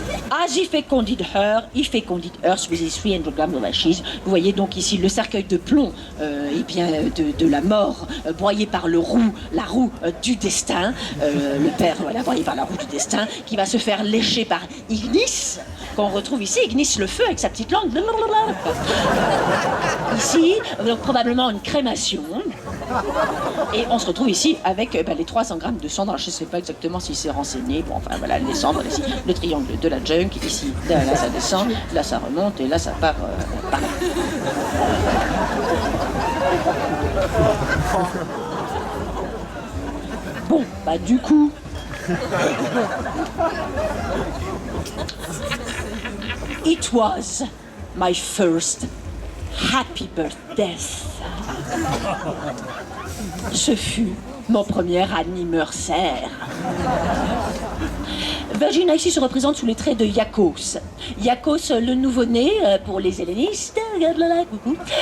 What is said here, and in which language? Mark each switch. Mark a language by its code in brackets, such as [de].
[en] As he fecunded her, he fecunded earth with his 300 grams of ashes. [fr] Vous voyez donc ici le cercueil de plomb de la mort, broyé par la roue du destin. Le père, voilà, broyé par la roue du destin, qui va se faire lécher par Ignis, qu'on retrouve ici, Ignis le feu avec sa petite langue. Ici, donc, probablement une crémation. Et on se retrouve ici avec les 300 grammes de cendre. Alors, je ne sais pas exactement s'il s'est renseigné. Bon, enfin voilà, les cendres, ici, le triangle de la junk, ici, là ça descend, là ça remonte, et là ça part par là. Bon, du coup... [en] It was my first happy birthday. [fr] Ce fut mon premier anniversaire. Virginia ici se représente sous les traits de Iacchos. Iacchos, le nouveau-né pour les hellénistes. Coucou.